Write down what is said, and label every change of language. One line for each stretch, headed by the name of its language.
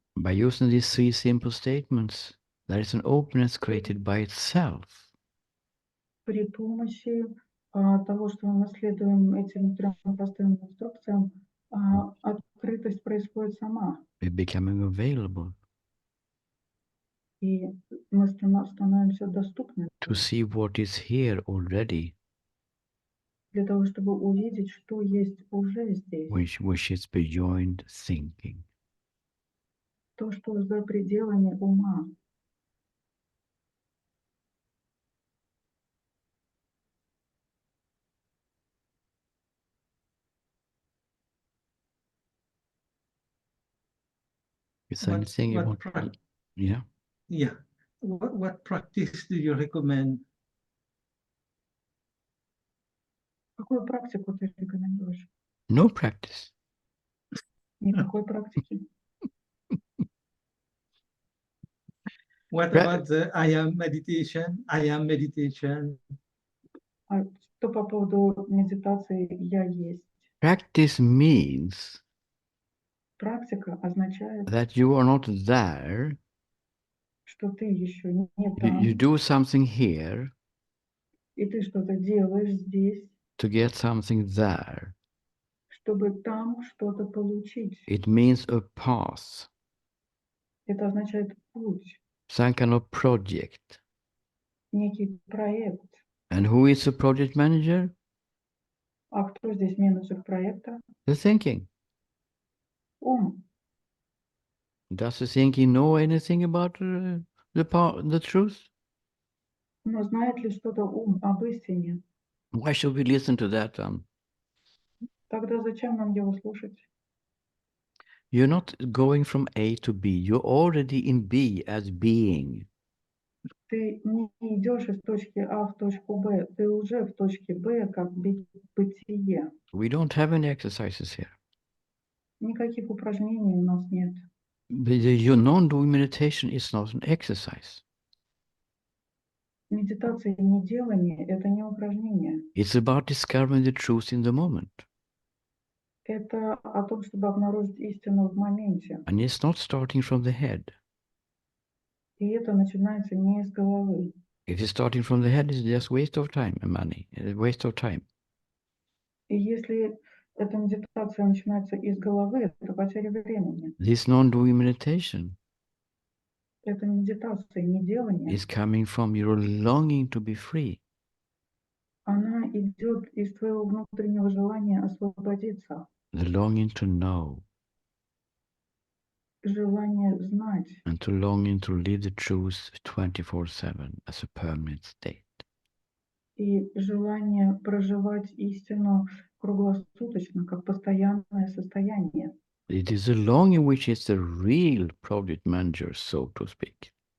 English: By using these three simple statements, there is an openness created by itself.
Russian: При помощи того, что мы следуем этим трем простым инструкциям, открытость происходит сама,
English: We're becoming available
Russian: и мы становимся доступны
English: to see what is here already,
Russian: для того, чтобы увидеть, что есть уже здесь,
English: which is beyond thinking.
Russian: то, что за пределами ума.
English: Is there anything you want? Yeah. Yeah. What practice do you recommend?
Russian: Какую практику ты рекомендуешь?
English: No practice.
Russian: Никакой практики.
English: What Pra- about the I am meditation? I am meditation.
Russian: А что по поводу медитации «я есть»?
English: Practice means
Russian: Практика означает,
English: that you are not there.
Russian: что ты еще не
English: You
Russian: там,
English: do something here
Russian: и ты что-то делаешь здесь,
English: to get something there.
Russian: чтобы там что-то получить.
English: It means a path,
Russian: Это означает путь,
English: some kind of project.
Russian: некий проект.
English: And who is the project manager?
Russian: А кто здесь менеджер проекта?
English: The thinking.
Russian: Ум.
English: Does the thinking know anything about the truth?
Russian: Но знает ли что-то ум об истине?
English: Why should we listen to that?
Russian: Тогда зачем нам его слушать?
English: You're not going from A to B. You're already in B as being.
Russian: Ты не идешь из точки А в точку Б, ты уже в точке Б как бытие.
English: We don't have any exercises here.
Russian: Никаких упражнений у нас нет.
English: Your non-doing meditation is not an exercise.
Russian: Медитация и неделание – это не упражнение.
English: It's about discovering the truth in the moment.
Russian: Это о том, чтобы обнаружить истину в моменте.
English: And it's not starting from the head.
Russian: И это начинается не из головы.
English: If it's starting from the head, it's just waste of time and money. A waste of time.
Russian: И если эта медитация начинается из головы, это потеря времени.
English: This non-doing meditation
Russian: Это медитация, неделание.
English: is coming from your longing to be free.
Russian: Она идет из твоего внутреннего желания освободиться.
English: The longing to know.
Russian: желание знать
English: and to longing to live the truth 24/7 as a permanent state.
Russian: и желание проживать истину круглосуточно, как постоянное состояние.
English: It is a longing which is the real project manager, so to speak.